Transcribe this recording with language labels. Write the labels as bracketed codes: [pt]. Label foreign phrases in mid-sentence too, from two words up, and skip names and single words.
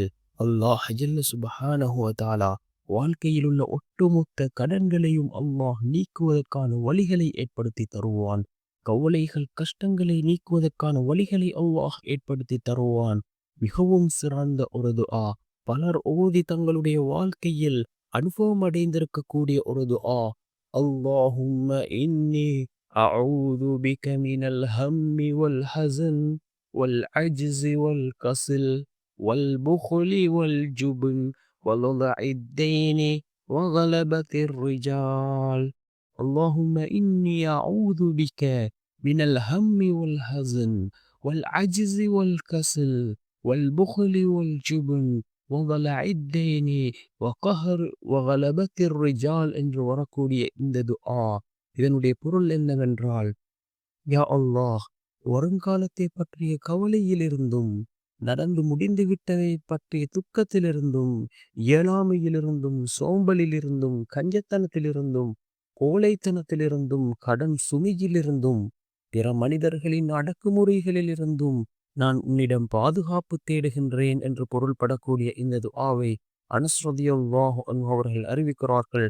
[ta] அல்லாஹ் [ar] جل سبحانه وتعالى [ta] வாழ்க்கையில் உள்ள ஒட்டுமொத்த கடன்களையும் அல்லாஹ் நீக்குவதற்கான வழிகளை ஏற்படுத்தி தருவான். கவலைகள், கஷ்டங்களை நீக்குவதற்கான வழிகளை அல்லாஹ் ஏற்படுத்தி தருவான். மிகவும் சிறந்த ஒரு துஆ. பலர் ஓதி தங்களுடைய வாழ்க்கையில் அனுபவம் அடைந்திருக்கக்கூடிய ஒரு துஆ. [ar] اللهم إني أعوذ بك من الهم والحزن والعجز والكسل والبخل والجبن وضلع الدين وغلبة الرجال. اللهم إني أعوذ بك من الهم والحزن والعجز والكسل والبخل والجبن وضلع الدين وقهر وغلبة الرجال [ta] என்று வரக்கூடிய இந்த துஆ இதனுடைய பொருள் என்னவென்றால், யா அல்லாஹ், வருங்காலத்தை பற்றிய கவலையிலிருந்தும் நடந்து முடிந்துவிட்டதை பற்றிய துக்கத்திலிருந்தும் இயலாமையிலிருந்தும் சோம்பலிலிருந்தும் கஞ்சத்தனத்திலிருந்தும் கோழைத்தனத்திலிருந்தும் கடன் சுமையிலிருந்தும் பிற மனிதர்களின் அடக்குமுறைகளிலிருந்தும் நான் உன்னிடம் பாதுகாப்பு தேடுகின்றேன் என்று பொருள்படக்கூடிய இந்த துஆவை அனஸ் [ar] رضي الله عنه [ta] அவர்கள் அறிவிக்கிறார்கள்.